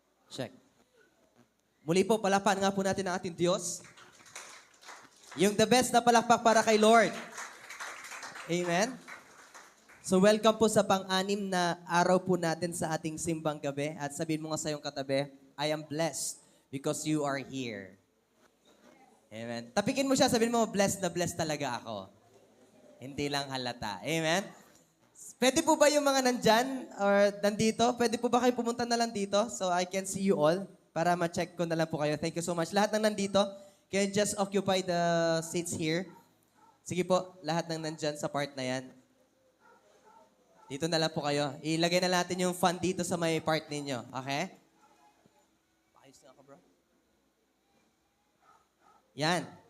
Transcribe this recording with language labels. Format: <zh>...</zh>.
<en>Check.</en> <tl>Muli po, palapan nga po natin ang ating Diyos. Yung the best na palakpak para kay Lord. Amen. So welcome po sa pang-anim na araw po natin sa ating simbang gabi. At sabihin mo nga sa iyong katabi,</tl> <en>I am blessed because you are here.</en> <tl>Amen. Tapikin mo siya, sabihin mo, blessed na blessed talaga ako. Hindi lang halata. Amen. Pwede po ba yung mga nandyan or nandito? Pwede po ba kayo pumunta na lang dito</tl> <en>so I can see you all</en> <tl>para ma-check ko na lang po kayo.</tl> <en>Thank you so much.</en> <tl>Lahat ng nandito,</tl> <en>can you just occupy the seats here?</en> <tl>Sige po, lahat ng nandyan sa part na yan. Dito na lang po kayo. Ilagay na natin yung fund dito sa may part ninyo. Okay? Ayos na ako, bro. Yan.</tl>